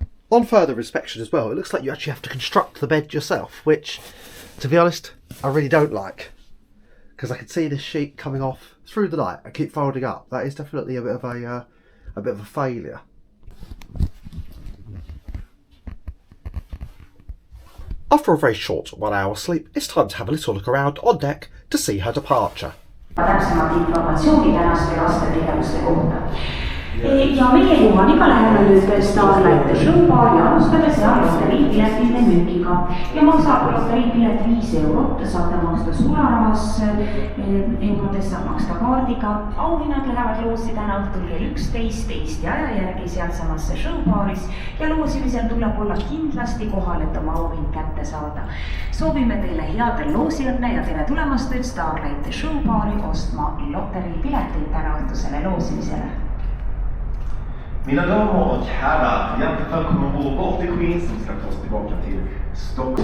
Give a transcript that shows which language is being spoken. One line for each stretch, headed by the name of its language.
English: On further inspection as well, it looks like you actually have to construct the bed yourself, which, to be honest, I really don't like, because I can see this sheet coming off through the night and keep folding up. That is definitely a bit of a failure. After a very short 1 hour sleep, it's time to have a little look around on deck to see her departure.
Estonian: Täpsemat informatsiooni tänaste lastetegevuste kohta. Ja meie Juhaniga läheme nüüd Starlight showbaari ja alustame seal loteriipiletite müügiga. Ja maksab loteriipilet 5 €, saate maksta sularahas, eurodes saab maksta kaardiga. Auhinnad lähevad loosi täna õhtul kell 11 Eesti aja järgi sealsamasse showbaaris ja loosimisel tuleb olla kindlasti kohal, et oma auhind kätte saada. Soovime teile headel loosiõnne ja tere tulemast nüüd Starlight showbaari ostma loteriipileteid täna õhtusele loosimisele.
Swedish: Mina damer och herrar, hjärtligt välkomna ombord Baltic Queen som ska ta oss tillbaka till Stockholm.